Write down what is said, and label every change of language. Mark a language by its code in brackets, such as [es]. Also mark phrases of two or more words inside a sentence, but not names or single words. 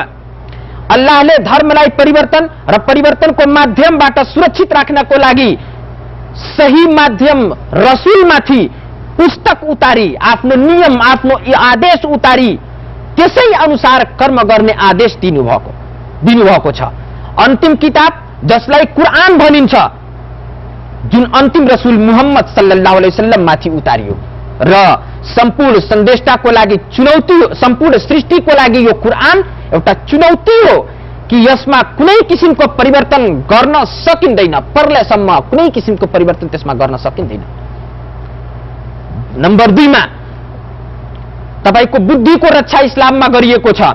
[ne] अल्लाहले धर्मलाई परिवर्तन र परिवर्तनको माध्यमबाट सुरक्षित राख्नको लागि सही माध्यम रसूलमाथि पुस्तक उतारी, आफ्नो नियम, आफ्नो आदेश उतारी त्यसै अनुसार कर्म गर्ने आदेश दिनुभएको छ। अन्तिम किताब जसलाई कुरान भनिन्छ, जुन अन्तिम रसूल मुहम्मद [ar] صلى الله عليه وسلم [ne] माथि उतारियो र सम्पूर्ण सन्देशताको लागि चुनौती, सम्पूर्ण सृष्टिको लागि यो कुरान एउटा चुनौती हो कि यसमा कुनै किसिमको परिवर्तन गर्न सकिँदैन। परलेसम्म कुनै किसिमको परिवर्तन त्यसमा गर्न सकिँदैन। नम्बर 2 मा तपाईको बुद्धिको रक्षा इस्लाममा गरिएको छ।